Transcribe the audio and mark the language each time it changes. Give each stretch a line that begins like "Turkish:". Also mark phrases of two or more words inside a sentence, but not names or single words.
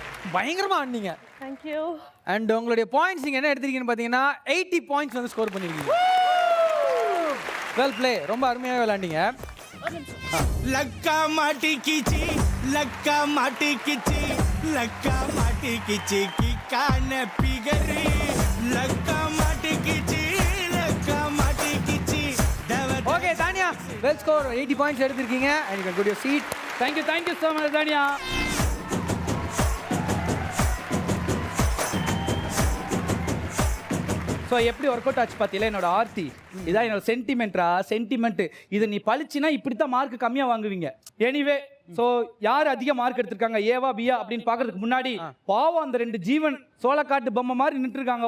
Tamil: பயங்கரமா ஆடினீங்க.
English: Thank you.
Tamil: அண்ட் உங்களுடைய பாயிண்ட்ஸ் நீங்க என்ன எடுத்திருக்கீங்கன்னு பாத்தீங்கன்னா 80 பாயிண்ட்ஸ் வந்து ஸ்கோர் பண்ணிருக்கீங்க.
English: well play,
Tamil: ரொம்ப அருமையாக விளையாண்டீங்க. लक्का माटी कीची लक्का माटी कीची लक्का माटी कीची की कान पिगरी लक्का माटी कीची लक्का माटी कीची ஓகே தானியா,
English: well score
Tamil: 80 பாயிண்ட்ஸ் எடுத்திருக்கீங்க.
English: And you can go to your seat. Thank you so much Taniya.
Tamil: ஸோ எப்படி ஒர்க் அவுட் ஆச்சு பார்த்தீங்களா என்னோட ஆர்த்தி? இதான் என்னோட சென்டிமெண்ட். இதை நீ பழிச்சினா இப்படி தான் மார்க் கம்மியாக வாங்குவீங்க.
English: anyway so
Tamil: யார் அதிக மார்க் எடுத்திருக்காங்க, ஏவா பியா அப்படின்னு பார்க்கறதுக்கு முன்னாடி பாவம் அந்த 2 ஜீவன் சோளக்காட்டு பொம்மை மாதிரி நின்றுட்டு இருக்காங்க.